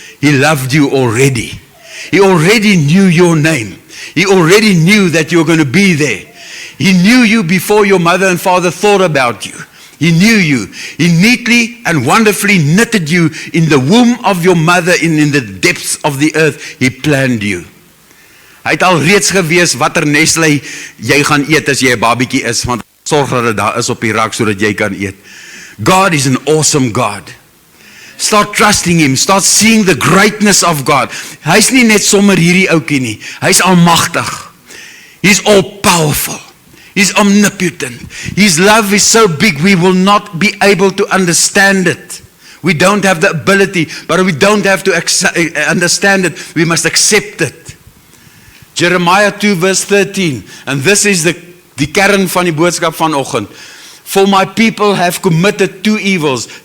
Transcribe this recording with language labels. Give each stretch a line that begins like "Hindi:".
English: He loved you already. He already knew your name. He already knew that you were going to be there. He knew you before your mother and father thought about you. He knew you. He neatly and wonderfully knitted you in the womb of your mother and in the depths of the earth. He planned you.
Afrikaans: Hy het al reeds gewees watter nestlei jy gaan eet as jy 'n babietjie is, want sorg dat dit daar is op die rak sodat jy kan eet.
English: God is an awesome God. Start trusting Him. Start seeing the greatness of God.
Afrikaans: Hy's nie net sommer hierdie ouetjie nie. Hy's almagtig.
English: He's all powerful. He's omnipotent. His love is so big we will not be able to understand it. We don't have the ability, but we don't have to understand it. We must accept it. Jeremiah 2 verse 13. And this is
Afrikaans: die kern van die boodskap vanoggend.
English: For my people have committed two evils.